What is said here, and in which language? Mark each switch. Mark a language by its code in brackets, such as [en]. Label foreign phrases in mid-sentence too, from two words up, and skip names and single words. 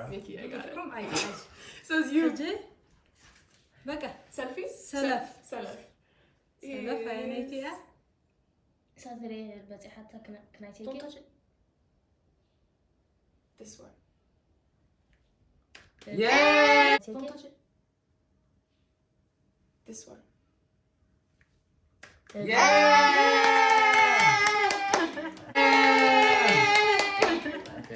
[en] Mickey I got it [ti] ቢድኩም ኣይትሕዝ [en] so it's you [ti] ሕጂ በቃ [en] selfie ሰለፍ self [ti] ሰለፍ ኣይነይቲ እያ [en] Saturday በጽሐታ can I take don't it? touch it this one Yeah! Take don't it? touch it this one Okay.